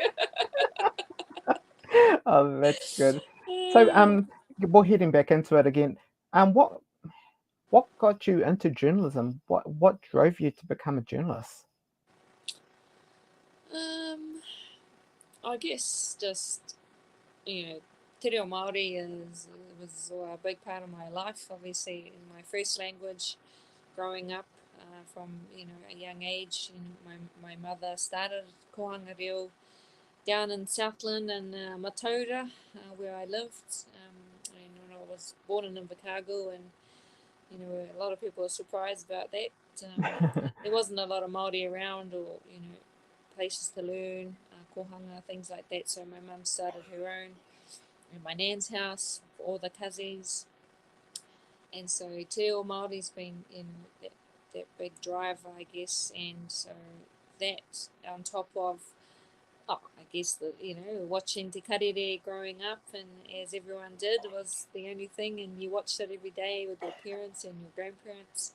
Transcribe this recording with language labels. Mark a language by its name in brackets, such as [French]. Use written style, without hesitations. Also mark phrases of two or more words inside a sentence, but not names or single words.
[English] Oh, that's good. So we're heading back into it again. What got you into journalism? What drove you to become a journalist? um, I guess just [Māori] te reo Māori [English] was a big part of my life. Obviously, in my first language, growing up from a young age. My mother started [Māori] kohanga reo [English] down in Southland and Mataura, where I lived. And when I was born in Invercargill, and a lot of people are surprised about that. There wasn't a lot of Māori around, or places to learn kohanga, things like that. So my mum started her own in my nan's house for all the cousins. And so [Māori] te reo Māori's [English] been that big drive, I guess, and so that on top of I guess watching Te Karere growing up, and as everyone did, was the only thing, and you watched it every day with your parents and your grandparents.